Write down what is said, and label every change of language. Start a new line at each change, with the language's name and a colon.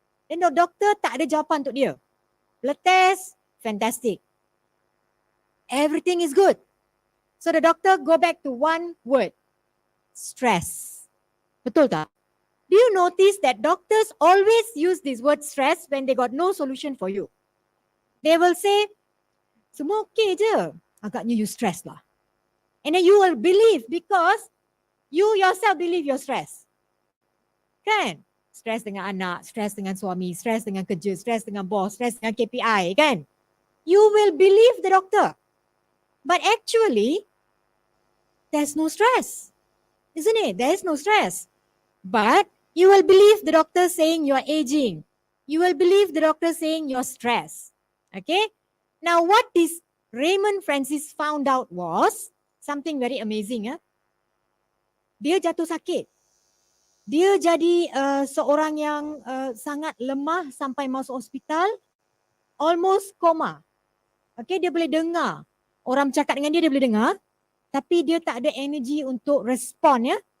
English: Then the doctor
Malay: tak ada jawapan untuk dia.
English: Blood test, fantastic. Everything is good. So the doctor go back to one word, stress.
Malay: Betul tak?
English: Do you notice that doctors always use this word stress when they got no solution for you? They will say,
Malay: semua okay je, agaknya
English: you stress lah. And then you will believe because you yourself believe you're stressed. Kan?
Malay: Stress dengan anak, stress dengan suami, stress dengan kerja, stress dengan bos, stress dengan KPI, kan?
English: You will believe the doctor. But actually, there's no stress. Isn't it? There is no stress. But you will believe the doctor saying you're aging. You will believe the doctor saying you're stressed. Okay? Now what this Raymond Francis found out was something very amazing.
Malay: Dia jatuh sakit. Dia jadi seorang yang sangat lemah sampai masuk hospital.
English: Almost
Malay: koma. Okay, dia boleh dengar. Orang bercakap dengan dia boleh dengar. Tapi dia tak ada energi untuk respon ya.